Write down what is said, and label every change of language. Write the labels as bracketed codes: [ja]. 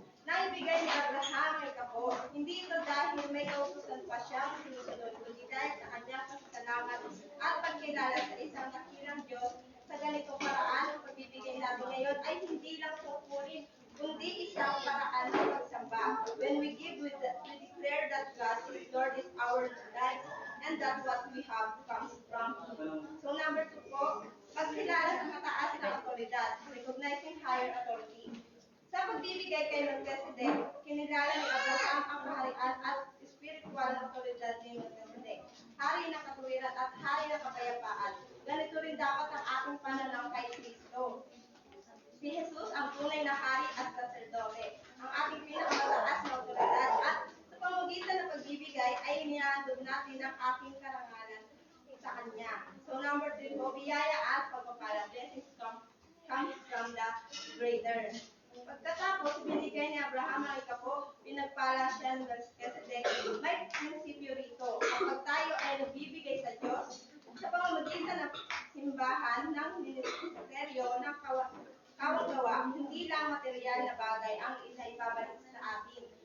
[tl] Naibigay ni Abraham ay kapo, hindi ito dahil may kautusan pa siyang sinusunod, kundi dahil sa kanyang pasasalamat at pagkilala sa isang dakilang Diyos. Sa ganitong paraan, ang pagbibigay natin ngayon ay hindi lang tungkulin, kundi isang paraan ng pagsamba. [en] When we give, we declare that God is Lord is our life, and that what we have comes from Him. [tl] So number 2 po, pagkilala sa mataas na otoridad, [en] recognizing higher authority. [tl] Sa pagbibigay kay Melchizedek, kinilala ni Abraham ang kaharian at spiritual na otoridad ni Melchizedek, hari ng katuwiran at hari ng kapayapaan. Ganito rin dapat ang ating pananaw kay Kristo. Si Jesus ang tunay na hari at saserdote, ang ating pinakamataas na otoridad, at sa pamamagitan ng pagbibigay ay inihandog natin ang ating karangalan sa Kanya. So number 3 po, biyaya at pagpapala. [en] Blessings comes from the greater. [tl] Pagkatapos, binigay ni Abraham ang ikapo, pinagpala siya ng Melchizedek. May prinsipyo rito. Kapag tayo ay nagbibigay sa Diyos, sa pamamagitan ng simbahan ng ministeryo ng kawang-gawa, hindi lang material na bagay ang ibabalik sa atin.